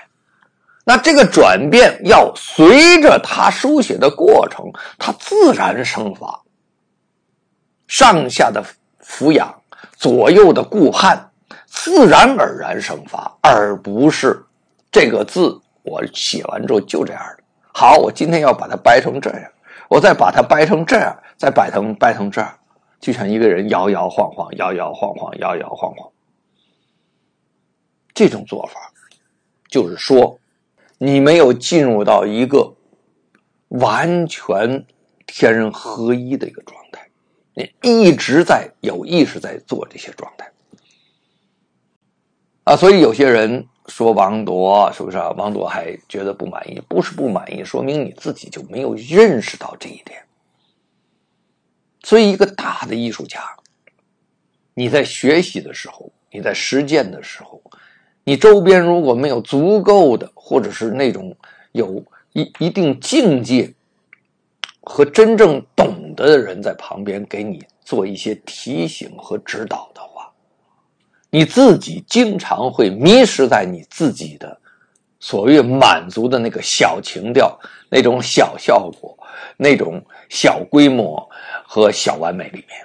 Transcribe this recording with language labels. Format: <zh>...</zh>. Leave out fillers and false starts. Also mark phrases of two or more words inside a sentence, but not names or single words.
<zh>那這個轉變要隨着它書寫的過程，它自然生發，上下的俯仰，左右的顧盼，自然而然生發，而不是這個字我寫完之後就這樣的。好，我今天要把它掰成這樣，我再把它掰成這樣，再掰成這樣，就像一個人搖搖晃晃，搖搖晃晃，搖搖晃晃。這種做法就是說，你沒有進入到一個完全天人合一的一個狀態，你一直在有意識在做這些狀態啊。所以有些人說王铎是不是啊？王铎還覺得不滿意，不是不滿意，說明你自己就沒有認識到這一點。所以一個大的藝術家，你在學習的時候，你在實踐的時候，你周邊如果沒有足夠的，或者是那種有一定境界和真正懂得的人在旁邊給你做一些提醒和指導的話，你自己經常會迷失在你自己的所謂滿足的那個小情調，那種小效果，那種小規模和小完美裡面。</zh>